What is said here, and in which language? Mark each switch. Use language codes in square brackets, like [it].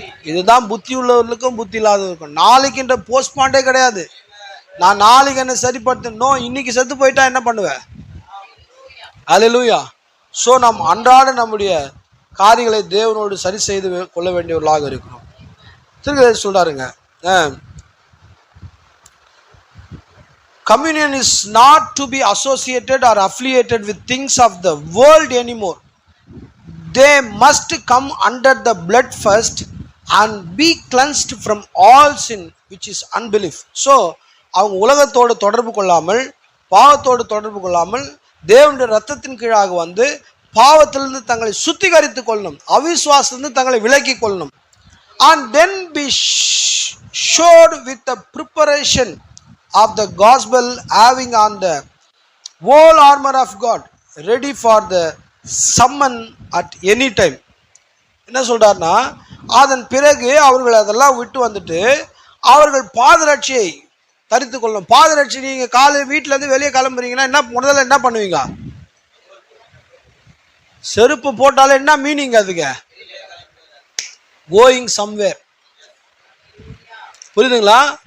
[ta] இதுதான் புத்தி உள்ளவர்களுக்கும் புத்தி இல்லாதவர்களுக்கும். நாளைக்குன்ற போஸ்ட்மார்ட்டே கிடையாது. நான் நாளைக்கு என்ன சரிப்படுத்தணும், இன்னைக்கு செத்து போயிட்டா என்ன பண்ணுவேன்? அல்லேலூயா. ஸோ நாம் அன்றாட நம்முடைய காரியங்களை தேவனோடு சரி செய்து கொள்ள வேண்டியவர்களாக இருக்கிறோம். திருக்க சொல்றாருங்க, [en] communion is not to be associated or affiliated with things of the world anymore. They must come under the blood first and be cleansed from all sin which is unbelief. [ta] So அவங்க உலகத்தோடு தொடர்பு கொள்ளாமல், பாவத்தோடு தொடர்பு கொள்ளாமல் தேவனுடைய ரத்தத்தின் கீழாக வந்து பாவத்திலிருந்து தங்களை சுத்திகரித்துக் கொள்ளணும், அவிசுவாசத்திலிருந்து தங்களை விலக்கி கொள்ளணும். [en] And then be showed with the preparation of the gospel, having on the whole armor of God, ready for the summon at any time. [ta] என்ன சொல்றாருன்னா, அதன் பிறகு அவர்கள் அதெல்லாம் விட்டு வந்துட்டு அவர்கள் பாதரட்சியை தரித்து கொள்ளணும். பாதரட்சி, நீங்க காலையில் வீட்டுல இருந்து வெளியே கிளம்புறீங்கன்னா முதல்ல என்ன பண்ணுவீங்க? செருப்பு போட்டாலே என்ன மீனிங் அதுக்கு? [en] Going somewhere. [ta] புரியுதுங்களா?